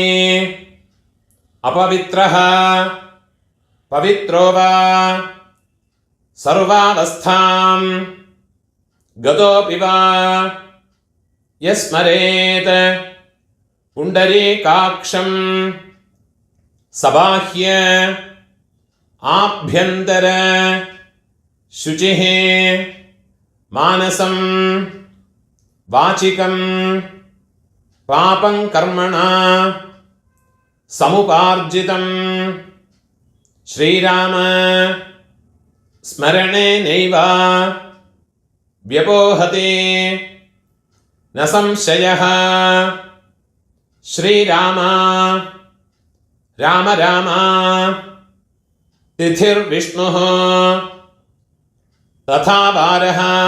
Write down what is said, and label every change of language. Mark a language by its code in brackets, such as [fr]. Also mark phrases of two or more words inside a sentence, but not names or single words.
[sa] अपवित्रः पवित्रो वा सर्वावस्थां गतोऽपि वा यस्मरेत् पुण्डरीकाक्षं सबाह्य आभ्यन्तर शुचिः मानसं वाचिकं पापं कर्मणा समुपार्जितम् श्रीराम स्मरणे नैव व्यपोहते न संशयः श्रीराम राम राम तिथिर्विष्णुः तथा वारः